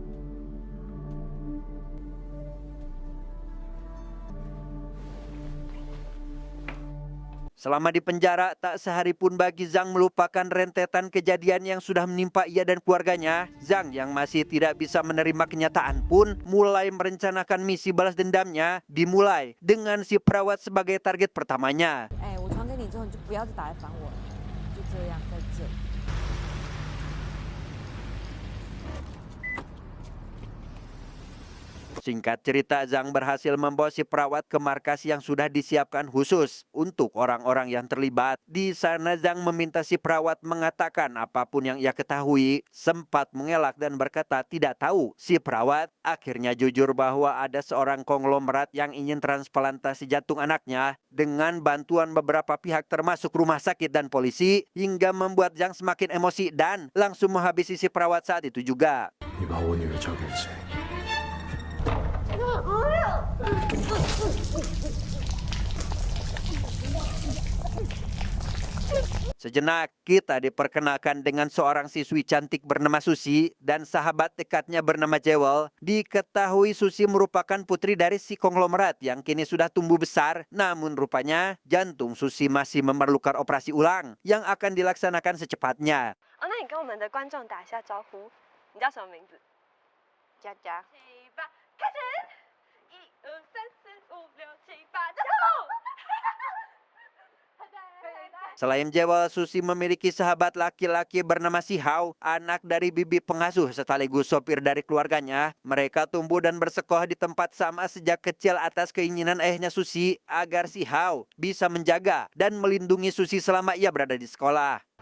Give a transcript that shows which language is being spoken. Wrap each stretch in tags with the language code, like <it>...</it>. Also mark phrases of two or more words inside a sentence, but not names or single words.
<id>Selama di penjara, tak sehari pun bagi Zhang melupakan rentetan kejadian yang sudah menimpa ia dan keluarganya. Zhang yang masih tidak bisa menerima kenyataan pun mulai merencanakan misi balas dendamnya, dimulai dengan si perawat sebagai target pertamanya.</id> <zh>我传给你之后，你就不要再打来烦我了，就这样，再见。</zh> <id>Singkat cerita, Zhang berhasil membawa si perawat ke markas yang sudah disiapkan khusus untuk orang-orang yang terlibat. Di sana Zhang meminta si perawat mengatakan apapun yang ia ketahui, sempat mengelak dan berkata tidak tahu. Si perawat akhirnya jujur bahwa ada seorang konglomerat yang ingin transplantasi jantung anaknya dengan bantuan beberapa pihak termasuk rumah sakit dan polisi, hingga membuat Zhang semakin emosi dan langsung menghabisi si perawat saat itu juga.</id> <zh>你把我女儿交给了谁？</zh> <id>Sejenak kita diperkenalkan dengan seorang siswi cantik bernama Susi dan sahabat dekatnya bernama Jewel. Diketahui Susi merupakan putri dari si konglomerat yang kini sudah tumbuh besar. Namun rupanya jantung Susi masih memerlukan operasi ulang yang akan dilaksanakan secepatnya.</id> <zh>哦，那你跟我们的观众打一下招呼，你叫什么名字？佳佳。7、8，开始！1、2、3、4、5、6、7、8，加油！</zh> <id>Selain Jewel, Susi memiliki sahabat laki-laki bernama Si Hao, anak dari bibi pengasuh sekaligus sopir dari keluarganya. Mereka tumbuh dan bersekolah di tempat sama sejak kecil atas keinginan ayahnya Susi agar Si Hao bisa menjaga dan melindungi Susi selama ia berada di sekolah.</id>